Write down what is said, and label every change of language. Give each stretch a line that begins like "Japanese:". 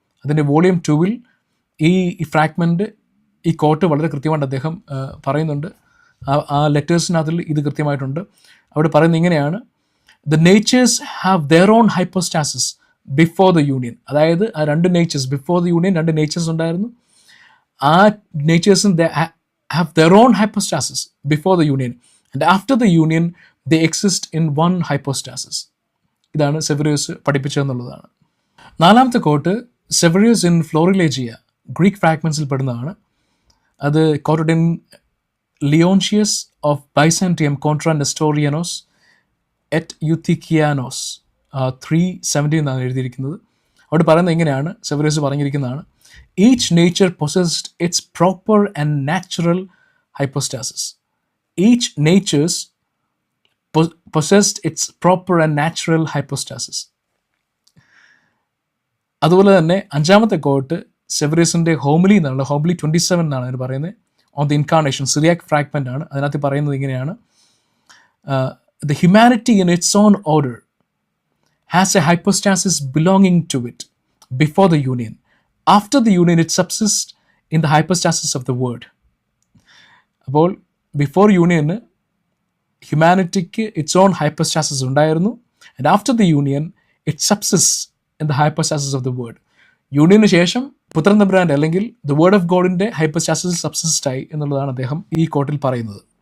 Malayalam: അതിൻ്റെ വോളിയം 2 ഈ ഫ്രാഗ്മെൻറ്റ്, ഈ കോട്ട് വളരെ കൃത്യമായിട്ട് അദ്ദേഹം പറയുന്നുണ്ട്. ആ ലെറ്റേഴ്സിനകത്തിൽ ഇത് കൃത്യമായിട്ടുണ്ട്. അവിടെ പറയുന്നത് ഇങ്ങനെയാണ്:
English: The natures have their own hypostasis before the union.
Malayalam: അതായത് ആ 2 natures,
English: before the union 2 natures
Malayalam: ഉണ്ടായിരുന്നു. ആ നേച്ചേഴ്സും
English: have their own hypostasis before the union, and after the union they exist in 1 hypostasis.
Malayalam: ഇതാണ് സെവറിയസ് പഠിപ്പിച്ചതെന്നുള്ളതാണ്. നാലാമത്തെ കോട്ട് സെവറിയസ് ഇൻ ഫ്ലോറിലേജിയ, ഗ്രീക്ക് ഫ്രാഗ്മെൻസിൽ പെടുന്നതാണ്. അത് quoted in ലിയോൺഷ്യസ് of Byzantium contra നെസ്റ്റോറിയനോസ് at യുത്തിക്കിയാനോസ് 370 എന്നാണ് എഴുതിയിരിക്കുന്നത്. അവിടെ പറയുന്നത് ഇങ്ങനെയാണ്, Severios പറഞ്ഞിരിക്കുന്നതാണ്:
English: each nature possessed its proper and natural hypostasis. Each natures possessed its proper and natural hypostasis.
Malayalam: അതുപോലെ തന്നെ അഞ്ചാമത്തെ കോട്ട് സെവറിയസിൻ്റെ ഹോമിലി എന്നുള്ള, ഹോമിലി 27 എന്നാണ് അതിന് പറയുന്നത്, on the incarnation, Cyriac fragment ആണ്. അതിനകത്ത് പറയുന്നത് ഇങ്ങനെയാണ്:
English: the humanity in its own order has a hypostasis belonging to it before the union. After the union it subsists in the hypostasis of the word.
Malayalam: അപ്പോൾ before union ഹ്യൂമാനിറ്റിക്ക്
English: its own hypostasis
Malayalam: ഉണ്ടായിരുന്നു.
English: And after the union it subsist in the hypostasis of the word.
Malayalam: യൂണിയന് ശേഷം പുത്രൻ തമ്പുരാൻ്റെ അല്ലെങ്കിൽ the word of ഗോഡിൻ്റെ hypostasis സബ്സിസ്റ്റായി എന്നുള്ളതാണ് അദ്ദേഹം ഈ കോട്ടിൽ പറയുന്നത്.